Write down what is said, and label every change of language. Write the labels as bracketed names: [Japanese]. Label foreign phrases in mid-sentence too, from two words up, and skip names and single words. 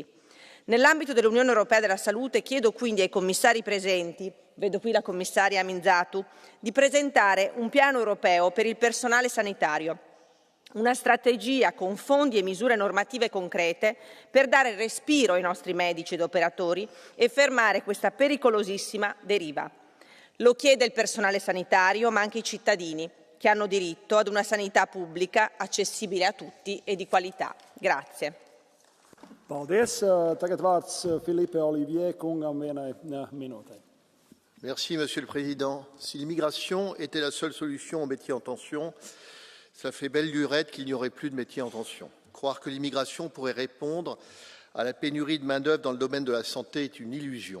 [Italian] Nell'ambito dell'Unione Europea della Salute chiedo quindi ai commissari presenti, vedo qui la commissaria Aminzatu, di presentare un piano europeo per il personale sanitario, una strategia con fondi e misure normative concrete per dare respiro ai nostri medici ed operatori e fermare questa pericolosissima deriva. Lo chiede il personale sanitario, ma anche i cittadini, che hanno diritto ad una sanità pubblica accessibile a tutti e di qualità. Grazie. [Latvian] Paldies. Tagad vārds Philippe Olivier kungam vienai minūtei. [French] Merci, Monsieur le Président. Si l'immigration était la seule solution aux métiers en tension, ça fait belle lurette qu'il n'y aurait plus de métiers en tension. Croire que l'immigration pourrait répondre à la pénurie de main-d'œuvre dans le domaine de la santé est une illusion.